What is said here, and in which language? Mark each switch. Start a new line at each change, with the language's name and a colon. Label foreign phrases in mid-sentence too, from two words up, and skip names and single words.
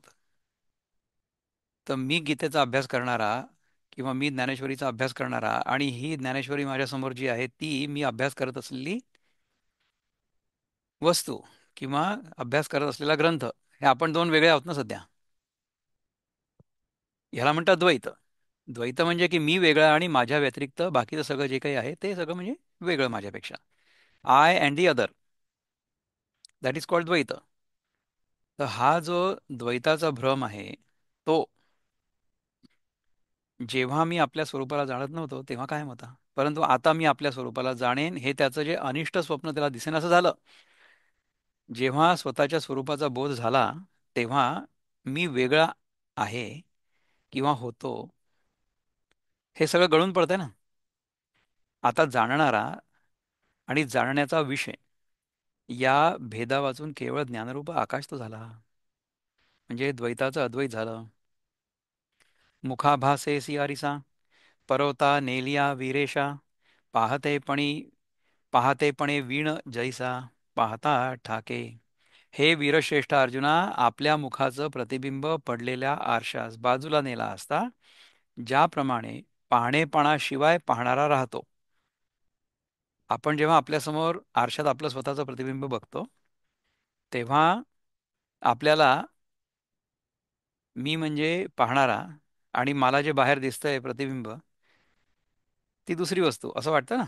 Marathi: तर मी गीतेचा अभ्यास करणारा किंवा मी ज्ञानेश्वरीचा अभ्यास करणारा आणि ही ज्ञानेश्वरी माझ्यासमोर जी आहे ती मी अभ्यास करत असलेली वस्तू किंवा अभ्यास करत असलेला ग्रंथ, हे आपण दोन वेगळे आहोत ना सध्या. ह्याला म्हणतात द्वैत. द्वैत म्हणजे की मी वेगळा आणि माझ्या व्यतिरिक्त बाकीचं सगळं जे काही आहे ते सगळं म्हणजे वेगळं माझ्यापेक्षा.
English: I and the other, that is called द्वैत.
Marathi: तर हा जो द्वैताचा भ्रम आहे तो जेव्हा मी आपल्या स्वरूपाला जाणत नव्हतो तेव्हा कायम होता. परंतु आता मी आपल्या स्वरूपाला जाणेन, हे त्याचं जे अनिष्ट स्वप्न त्याला दिसेन असं झालं. जेव्हा स्वतःच्या स्वरूपाचा बोध झाला तेव्हा मी वेगळा आहे किंवा होतो हे सगळं गळून पडतंय ना. आता जाणणारा आणि जाणण्याचा विषय या भेदा वाचून केवळ ज्ञानरूप आकाश तो झाला. म्हणजे द्वैताचं अद्वैत झालं. मुखाभासे सियारिसा, परवता नेलिया वीरेशा, पाहतेपणी पाहतेपणे वीण जैसा, पाहता ठाके. हे वीरश्रेष्ठ अर्जुना, आपल्या मुखाचं प्रतिबिंब पडलेल्या आरशास बाजूला नेला असता ज्याप्रमाणे पाहणेपणाशिवाय पाहणारा राहतो. आपण जेव्हा आपल्यासमोर आरशात आपलं स्वतःचं प्रतिबिंब बघतो तेव्हा आपल्याला मी म्हणजे पाहणारा आणि मला जे बाहेर दिसतंय प्रतिबिंब ती दुसरी वस्तू असं वाटतं ना.